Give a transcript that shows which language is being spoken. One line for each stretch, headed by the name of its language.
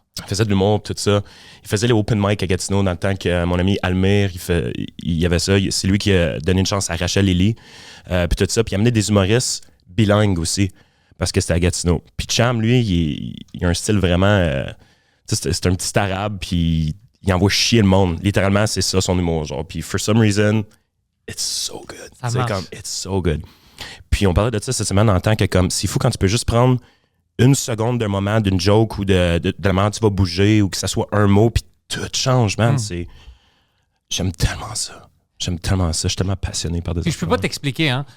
French: Il faisait de l'humour, tout ça. Il faisait les open mic à Gatineau dans le temps que mon ami Almir, il y avait ça. C'est lui qui a donné une chance à Rachel Lily. Puis tout ça. Puis il amenait des humoristes bilingues aussi, parce que c'était à Gatineau. Puis Cham, lui, il a un style vraiment... c'est un petit arabe, puis il envoie chier le monde. Littéralement, c'est ça son humour. Genre.
English: Puis for some reason, it's so good.
French: Ça C'est marche.
English: comme, it's so good.
French: Puis on parlait de ça cette semaine en tant que comme, c'est fou quand tu peux juste prendre une seconde d'un moment, d'une joke ou de la manière dont tu vas bouger ou que ça soit un mot, puis tout change, man. J'aime tellement ça. Je suis tellement passionné par des Puis je peux pas t'expliquer, hein.